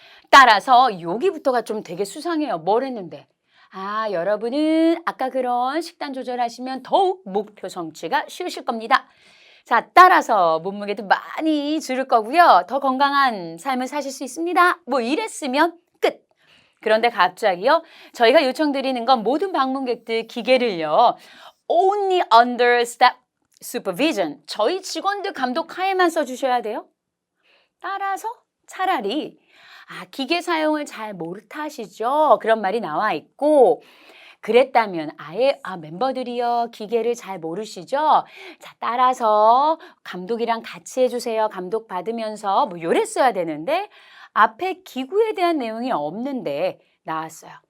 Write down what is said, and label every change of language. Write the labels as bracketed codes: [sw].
[ko] 따라서 여기부터가 좀 되게 수상해요. 뭘 했는데? 여러분은 아까 그런 식단 조절하시면 더욱 목표 성취가 쉬우실 겁니다. 자, 따라서 몸무게도 많이 줄을 거고요. 더 건강한 삶을 사실 수 있습니다. 뭐 이랬으면 끝. 그런데 갑자기요. 저희가 요청드리는 건 모든 방문객들 기계를요. [en] Only under staff supervision. [ko] 저희 직원들 감독 하에만 써주셔야 돼요. 따라서 차라리 기계 사용을 잘 못하시죠? 그런 말이 나와 있고 그랬다면 아예 멤버들이요 기계를 잘 모르시죠? 자 따라서 감독이랑 같이 해주세요. 감독 받으면서 뭐 요랬어야 되는데 앞에 기구에 대한 내용이 없는데 나왔어요.